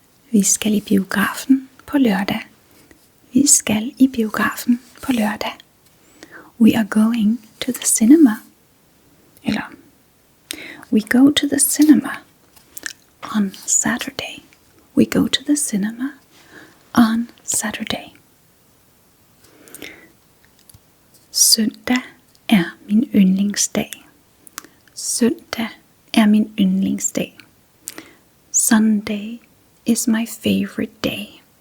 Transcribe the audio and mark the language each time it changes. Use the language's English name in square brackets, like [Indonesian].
[Danish] Vi skal i biografen på lørdag. Vi skal i biografen på lørdag. [English] We are going to the cinema. Eller, we go to the cinema on Saturday. We go to the cinema on Saturday. [Danish] Søndag er min yndlingsdag. Søndag er min yndlingsdag. [English] Sunday is my favorite day.